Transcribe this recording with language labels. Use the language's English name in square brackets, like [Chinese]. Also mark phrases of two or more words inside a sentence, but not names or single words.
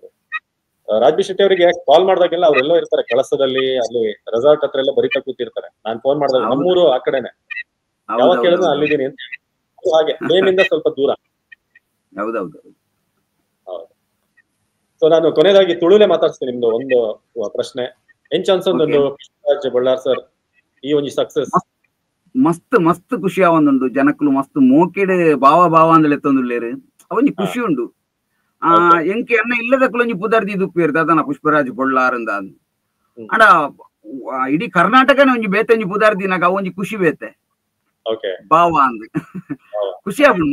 [Kannada] ರಾಜ್ಬಿ ಶೆಟ್ಟಿ ಅವರಿಗೆ ಕಾಲ್ ಮಾಡಿದಾಗೆಲ್ಲ ಅವರೆಲ್ಲೋ ಇರ್ತಾರೆ ಕಳಸದಲ್ಲಿ, ಅಲ್ಲಿ ರೆಸಾರ್ಟ್ ಹತ್ರ ಎಲ್ಲ ಬರಿತಾ ಕೂತಿರ್ತಾರೆ. ನಾನ್ ಫೋನ್ ಮಾಡಿದಾಗ ನಮ್ಮೂರು ಆ ಕಡೆನೆ, ಯಾವಾಗ ಕೇಳಿದ್ರೆ ಅಲ್ಲಿದ್ದೀನಿ ಅಂತ. ಹಾಗೆ ನೇಮಿಂದ ಸ್ವಲ್ಪ ದೂರ. ಹೌದೌದು. ಹೌದು. ಸೊ ನಾನು ಕೊನೆಯದಾಗಿ ತುಳುಲೆ ಮಾತಾಡ್ತೀನಿ. ನಿಮ್ದು ಒಂದು ಪ್ರಶ್ನೆ [Tulu] ಎಂಚ ಅನ್ಸೊಂದು ಪುಷ್ಪರಾಜ್ ಬಳ್ಳಾರ್ ಸರ್ ಈ ಒಂದು ಸಕ್ಸಸ್ ಮಸ್ತ್ ಮಸ್ತ್ ಖುಷಿ ಆವೊಂದುಂಡು. ಜನಕ್ಕಲು ಮಸ್ತ್ ಮೋಕೆಡ್ ಬಾವ ಬಾವ ಅಂದಲೆ ಎತ್ತೊಂದುಲ್ಲೇರು ಅವೊಂಜಿ ಖುಷಿ ಉಂಡು. ಎಂಕೆ ಅನ್ನ ಇಲ್ಲದಕ್ಕಲೊಂಜಿ ಪುದರ್ದಿ ದುಪ್ಪೇರ್ದು ಅದನ್ನ ಪುಷ್ಪರಾಜ್ ಬಳ್ಳಾರ್ ಅಂದ ಅಂಡ ಇಡೀ ಕರ್ನಾಟಕನೇ ಒಂಜಿ ಬೇತೊಂಜಿ ಪುದರ್ದಿನಾಗ ಅವೊಂಜಿ ಖುಷಿ ಬೇತೆ ಬಾವ ಅಂದ್ ಖುಷಿ ಆಪುಂಡು.